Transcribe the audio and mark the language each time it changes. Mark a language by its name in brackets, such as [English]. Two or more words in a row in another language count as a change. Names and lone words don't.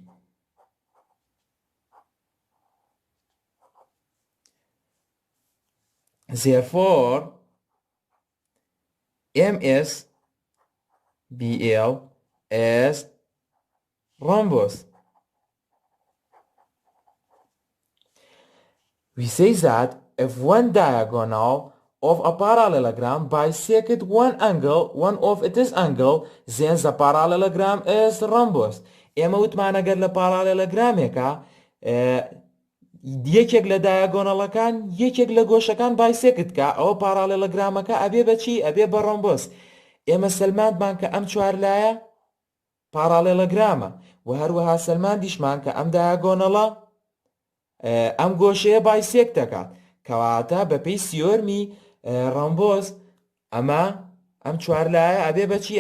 [English] Therefore, MSBL is rhombus. We say that if one diagonal of a parallelogram bisected one of its angle, then the parallelogram is rhombus. [Central Kurdish] ئێمە وتمان ئەگەر لە پارالێلۆگرامێکە یەکێک لە دایاگۆنەڵەکان یەکێک لە گۆشەکان بایسێکت کە ئەوە پارالێلۆگرامەکە ئەبێ بە چی؟ ئەبێ بە ڕۆمبۆس. ئێمە سەلماندمان کە ئەم چوار لایە پارالێلۆگرامە و هەروەها سەلمان دیشمان کە ئەم دایاگۆنەڵە ئەم گۆشەیە بایسێک دەکات، کەواتە بەپێی سیۆرمی ڕۆمبۆس ئەم چوار لایە ئەبێ بە چی؟